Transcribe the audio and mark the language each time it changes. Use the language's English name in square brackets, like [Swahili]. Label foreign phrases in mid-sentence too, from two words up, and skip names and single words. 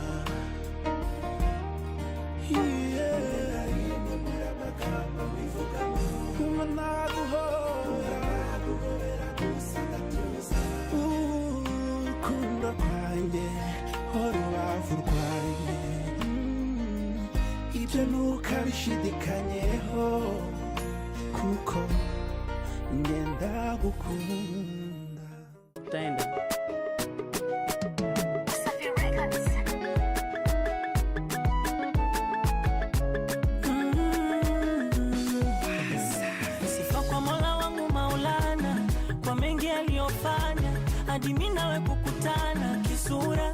[Kinyarwanda] Mbura amagambo mbivugamo, nkumva naguhobera gusa ngatuza. Urukundo rwanjye urubavu rwanjye, ibyo ntukabishidikanyeho, kuko njye ndagukunda. [Swahili] Tenda sifa kwa Mola wangu Maulana, kwa mengi aliyofanya hadi mimi nawe kukutana kisura.